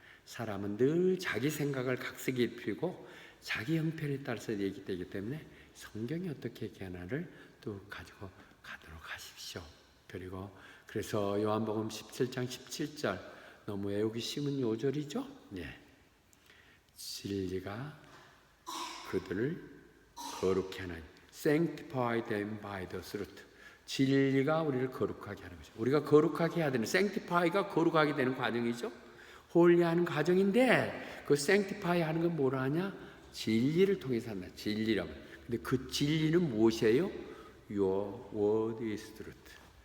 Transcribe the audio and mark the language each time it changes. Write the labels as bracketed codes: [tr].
[ko] 사람은 늘 자기 생각을 각색이 입히고 자기 형편에 따라서 얘기되기 때문에 성경이 어떻게 얘기하나를 또 가지고 가도록 하십시오. 그리고 그래서 요한복음 17장 17절 너무 외우기 쉬운 요절이죠. 예. 진리가 그들을 거룩히 하나니 [en] Sanctify them by the truth. [ko] 진리가 우리를 거룩하게 하는 거죠. 우리가 거룩하게 해야 되는 Sanctify가 거룩하게 되는 과정이죠. 홀리하는 과정인데 그 Sanctify 하는 건 뭐라 하냐? 진리를 통해서 한다. 진리라고. 근데 그 진리는 무엇이에요? [en] Your word is truth.